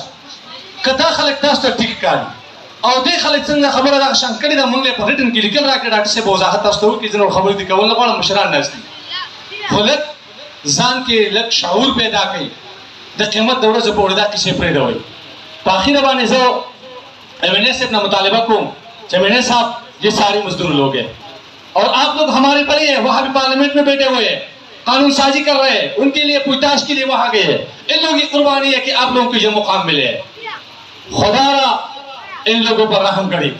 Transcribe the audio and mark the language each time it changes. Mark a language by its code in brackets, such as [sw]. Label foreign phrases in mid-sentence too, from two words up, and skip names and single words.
[ps] که دا خلک تاسو ته ټیک ښکاري او دې خلک څنګه خبره دغه شان کړې ده، موږ یې په ریټن کې لیکل راکړه. ډاکټر صاحب وضاحت تاسو ته وکړي، زه نور خبرې دې کول نه غواړم، مشران ناست دي. خو لږ ځان کې لږ شعور پیدا کړئ. د قیامت د ورځې په اورېدا کیسې پرېږدئ. په اخره باندې زه [ur] ایم این اے صاحب نے مطالبہ کو کہ ایم این اے صاحب یہ سارے مزدور لوگ ہیں اور آپ لوگ ہمارے پر ہیں، وہاں بھی پارلیمنٹ میں بیٹھے ہوئے ہیں، قانون سازی کر رہے ہیں، ان کے لیے پوچھتاچھ کے لیے وہاں گئے ہیں. ان لوگوں کی قربانی ہے کہ آپ لوگوں کو یہ مقام ملے ہے. خدا را ان لوگوں پر رحم کرے.